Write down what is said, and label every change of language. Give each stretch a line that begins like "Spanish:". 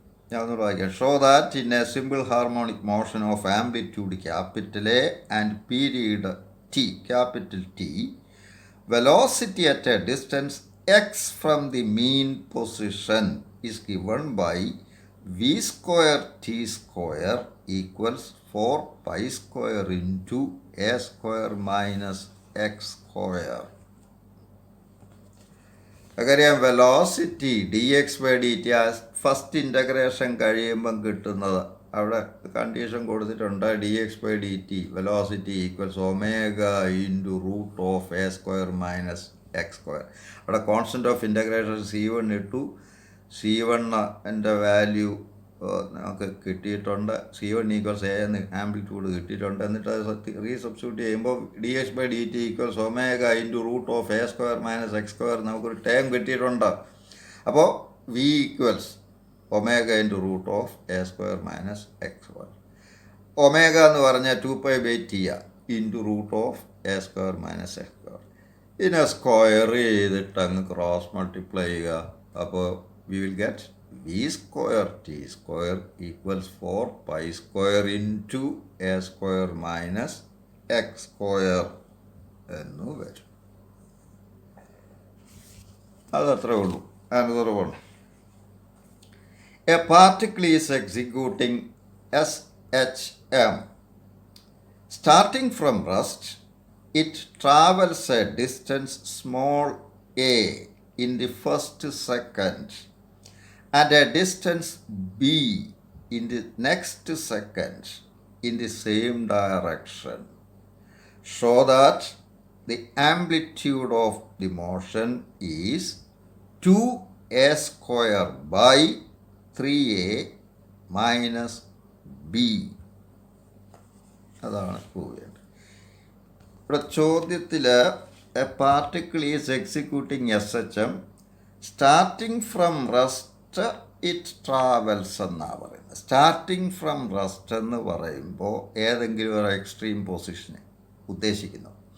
English: Show that in a simple harmonic motion of amplitude capital A and period t, capital T, velocity at a distance x from the mean position is given by v square t square equals 4 pi square into a square minus x square.
Malayalam: നമുക്കറിയാം velocity D X by D T first integration കഴിയുമ്പം കിട്ടുന്നത് അവിടെ condition കൊടുത്തിട്ടുണ്ട്. D X by D T velocity equals omega into root of A square minus X square. അവിടെ constant of integration C1 ഇട്ടു. C1 value നമുക്ക് കിട്ടിയിട്ടുണ്ട്. C1 equals A എന്ന് amplitude കിട്ടിയിട്ടുണ്ട്. എന്നിട്ട് അത് റീസബ്സ്റ്റിറ്റ്യൂട്ട് ചെയ്യുമ്പോൾ D X by D T equals omega into root of A square minus X square നമുക്കൊരു ടേം കിട്ടിയിട്ടുണ്ട്. അപ്പോൾ V equals omega into root of A square minus X square. Omega എന്ന് പറഞ്ഞാൽ 2π/T into root of A square minus X square. ഇതിനെ square ചെയ്തിട്ട് അങ്ങ് cross multiply ചെയ്യുക. അപ്പോൾ
English: we will get v square t square equals 4 pi square into a square minus x square
Malayalam: എന്ന് വരും. അതത്രേ ഉള്ളൂ.
English: Another one. A particle is executing SHM. Starting from rest, it travels a distance small a in the first second and a distance b in the next second in the same direction. Show that the amplitude of the motion is 2a square by 3a minus b.
Malayalam: അതാണ് prove ചെയ്യേണ്ടത്. ഇവിടെ ചോദ്യത്തിൽ
English: a particle is executing SHM starting from rest it travels
Malayalam: എന്നാണ് പറയുന്നത്. Starting from rest എന്ന് പറയുമ്പോൾ ഏതെങ്കിലും ഒരു എക്സ്ട്രീം പൊസിഷനെ ഉദ്ദേശിക്കുന്നു.